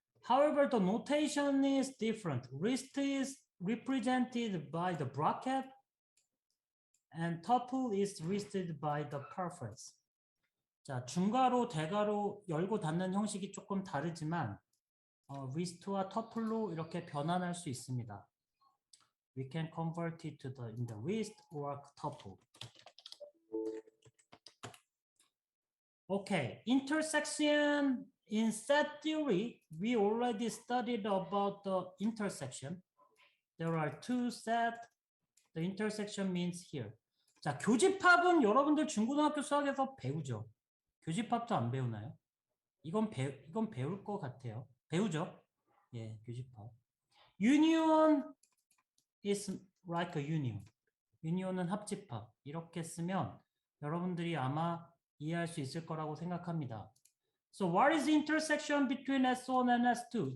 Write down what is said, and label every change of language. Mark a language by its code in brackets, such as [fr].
[en] However, the notation is different. List is represented by the bracket and tuple is listed by the preference. [ko] 자, 중괄호, 대괄호 열고 닫는 형식이 조금 다르지만 list와 tuple로 이렇게 변환할 수 있습니다. [en] We can convert it to in the list or tuple. Okay, intersection. In set theory, we already studied about the intersection. There are two sets. The intersection means here. [ko] 자, 교집합은 여러분들 중고등학교 수학에서 배우죠. 교집합도 안 배우나요? 이건 배울 것 같아요. 배우죠? 예, 교집합. [en] Union is like a union. [ko] union은 합집합. 이렇게 쓰면 여러분들이 아마 이해할 수 있을 거라고 생각합니다. [en] So what is the intersection between S1 and S2?